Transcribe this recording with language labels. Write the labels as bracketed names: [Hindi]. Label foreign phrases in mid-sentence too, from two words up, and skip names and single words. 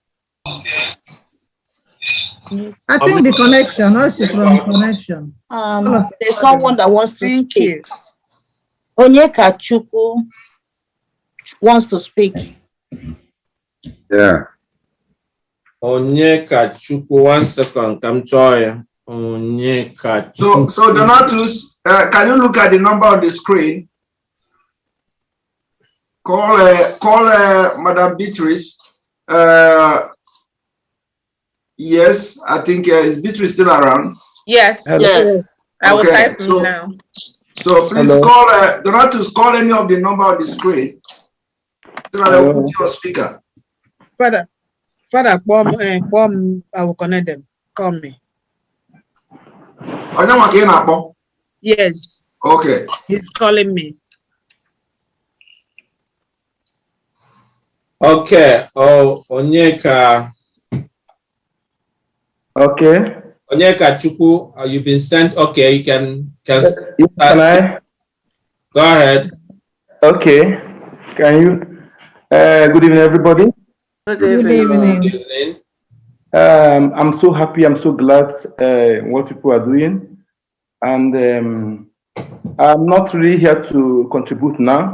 [English] I think the connection, also from connection. There's someone that wants to speak. Onyeka Chukwu wants to speak. Yeah. Onyeka Chukwu, 1 second. Come join. Onyeka Chukwu. So Donatus, can you look at the number on the screen? Call Madam Beatrice. Yes, I think is Beatrice still around? Yes. Hello. Yes. I will Okay, type in now. So please call Donatus, call any of the number on the screen. So that I will put your speaker. Father, bomb, I will connect them. Call me. Yes. Okay. He's calling me. Okay. Oh, Onyeka. Okay. Onyeka Chukwu, you've been sent. Okay, you can Can I? Go ahead. Okay. Can you? Good evening, everybody. Good evening. I'm so happy. I'm so glad what people are doing, and I'm not really here to contribute now.